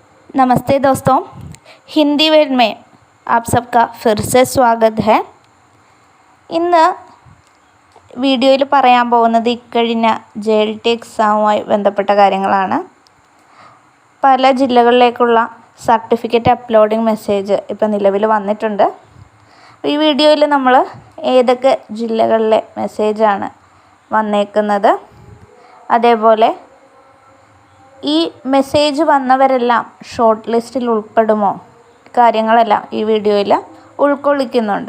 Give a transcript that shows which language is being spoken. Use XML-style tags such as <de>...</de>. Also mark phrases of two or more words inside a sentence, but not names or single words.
<hi>नमस्ते दोस्तों, हिंदी वर्ड में आप सबका फिर से स्वागत है.</hi> <ml>ഇന്ന് വീഡിയോയിൽ പറയാൻ പോകുന്നത് ഇക്കഴിഞ്ഞ JLT എക്സാമുമായി ബന്ധപ്പെട്ട കാര്യങ്ങളാണ്. പല ജില്ലകളിലേക്കുള്ള</ml> <en>certificate uploading message</en> <ml>ഇപ്പോൾ നിലവിൽ വന്നിട്ടുണ്ട്. ഈ വീഡിയോയിൽ നമ്മൾ ഏതൊക്കെ ജില്ലകളിലെ മെസ്സേജാണ് വന്നേക്കുന്നത്, അതേപോലെ ഈ മെസ്സേജ് വന്നവരെല്ലാം ഷോർട്ട് ലിസ്റ്റിൽ ഉൾപ്പെടുമോ, കാര്യങ്ങളെല്ലാം ഈ വീഡിയോയിൽ ഉൾക്കൊള്ളിക്കുന്നുണ്ട്.</ml>